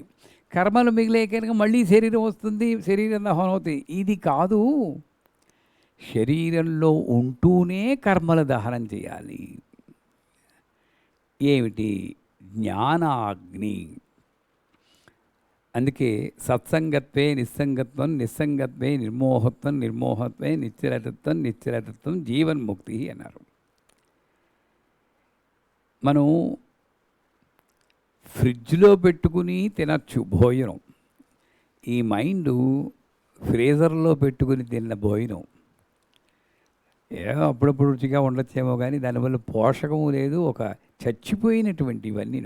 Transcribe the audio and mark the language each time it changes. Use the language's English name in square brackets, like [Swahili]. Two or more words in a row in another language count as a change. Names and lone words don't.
[Telugu] కర్మలు మిగిలే కనుక మళ్ళీ శరీరం వస్తుంది, శరీరం దహనం అవుతుంది. ఇది కాదు, శరీరంలో ఉంటూనే కర్మల దహనం చేయాలి. ఏమిటి? జ్ఞానాగ్ని. అందుకే [Sanskrit] సత్సంగత్వే నిస్సంగత్వం, నిస్సంగత్వే నిర్మోహత్వం, నిర్మోహత్వే నిశ్చలతత్వం, నిశ్చలతత్వం జీవన్ముక్తి [Telugu] అన్నారు. మనం ఫ్రిడ్జ్లో పెట్టుకుని తినచ్చు భోజనం. ఈ మైండు ఫ్రీజర్లో పెట్టుకుని తిన్న భోజనం ఏదో అప్పుడప్పుడు రుచిగా ఉండొచ్చేమో కానీ దానివల్ల పోషకము లేదు, ఒక చచ్చిపోయినటువంటి ఇవన్నీను.